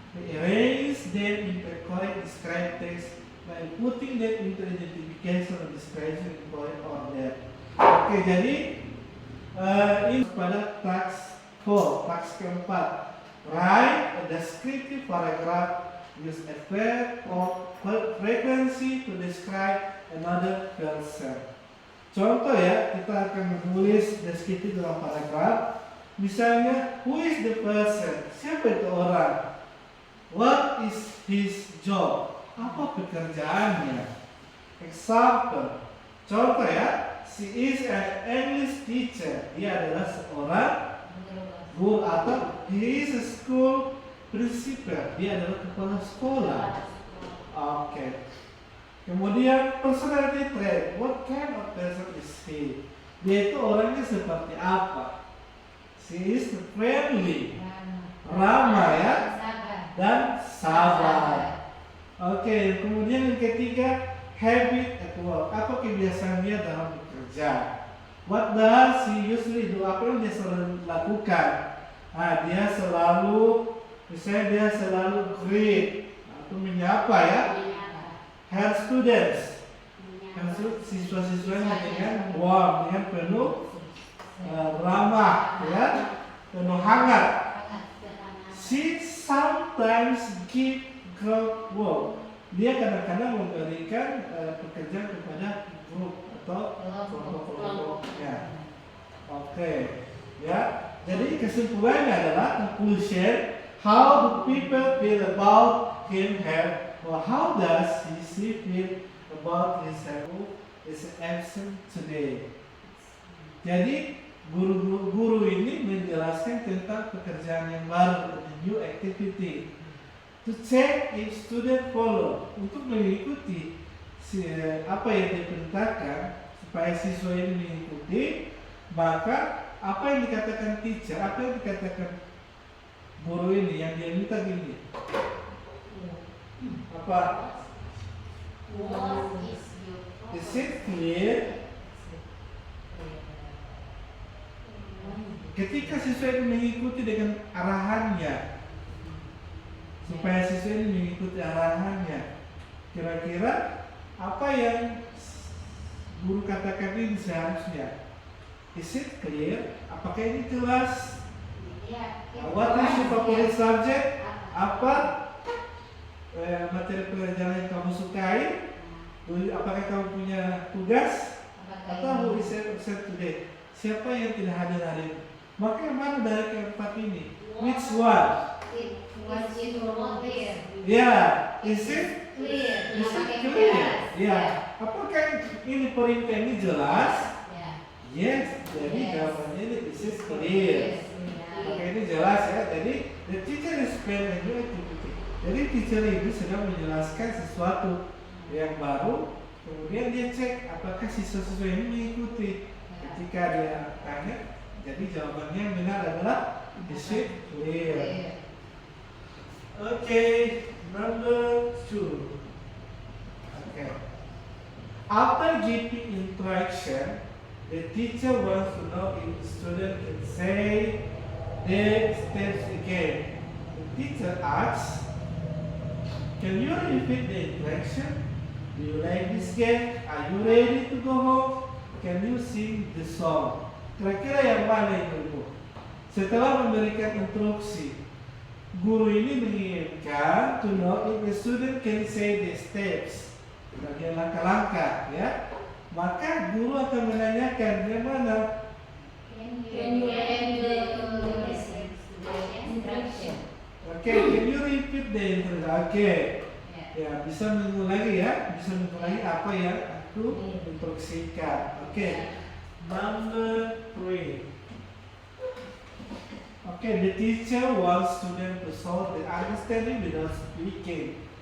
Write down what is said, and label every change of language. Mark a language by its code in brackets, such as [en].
[en] We arrange them into a correct described text by putting them into identification or description in correct order. [id] Oke, jadi ini pada task 4, task keempat. [en] Write a descriptive paragraph. Use a verb or frequency to describe another person. [id] Contoh ya, kita akan menulis deskripsi dalam paragraf. Misalnya, [en] who is the person? [id] Siapa itu orang? [en] What is his job? [id] Apa pekerjaannya? [en] Example. [id] Contoh ya, [en] she is an English teacher. [id] Dia adalah seorang guru atau [en] he is a school principal. [id] Dia adalah kepala sekolah. Oke. Kemudian [en] personality trait, what kind of person is he? [id] Dia itu orangnya seperti apa? [en] She is friendly, [id] ramah ya, dan sabar. Oke, kemudian yang ketiga, [en] habit at work. [id] Apa kebiasaan dia dalam bekerja? [en] What does he usually do? [id] Apa yang dia selalu lakukan? Dia selalu, misalnya dia selalu greet atau menyapa ya. [en] Her students, [id] siswa-siswanya dengan warm, dengan penuh ramah, ya, penuh hangat. [en] She sometimes give group work. [id] Dia kadang-kadang memberikan pekerjaan kepada grup atau kelompok-kelompoknya. Oke, ya. Jadi kesimpulannya adalah conclusion. [en] How do people feel about him, her? Or how does she feel about his absent today? [id] Jadi guru ini menjelaskan tentang pekerjaan yang baru, [en] the new activity. To check if student follow, [id] untuk mengikuti apa yang diperintahkan supaya siswa ini mengikuti, maka apa yang dikatakan teacher, apa yang dikatakan guru ini yang dia minta gini. Apa? [en] What is your Is it clear? [id] Ketika siswa ini mengikuti dengan arahannya, supaya siswa ini mengikuti arahannya, kira-kira apa yang guru katakan ini seharusnya? [en] Is it clear? [id] Apakah ini jelas? [en] What is your favorite subject? [id] Apa materi pelajaran yang kamu sukai? Apakah kamu punya tugas? [en] Atau who is absent today? [id] Siapa yang tidak hadir hari ini? Maka yang mana dari keempat ini? [en] Which one? Was it clear? Ya, is it Clear. Is it clear? Ya. [id] Apakah ini perintah ini jelas? Yes. Jadi jawabannya ini [en] is it clear? [id] Apakah ini jelas ya? [en] Jadi the teacher is explaining a new activity. [id] Jadi teacher itu sedang menjelaskan sesuatu yang baru, kemudian dia cek apakah siswa-siswa ini mengikuti. Ketika dia tanya, jadi jawabannya yang benar adalah [en] is it clear? Okay, number 2. Okay. After giving instruction, the teacher wants to know if the student can say the steps again. The teacher asks, can you repeat the instruction? Do you like this game? Are you ready to go home? Can you sing the song? [id] Kira-kira yang mana itu, Bu? Setelah memberikan instruksi, guru ini menginginkan [en] to know if the student can say the steps, [id] bagian langkah-langkah, ya. Maka guru akan menanyakan yang mana. [en] Can you read the instruction? Okay, can you repeat the instruction? Okay. [id] Ya, bisa mengulangi ya, bisa mengulangi apa yang aku instruksikan. [en] Okay. Number 3. Okay, the teacher wants student to solve the understanding without speaking.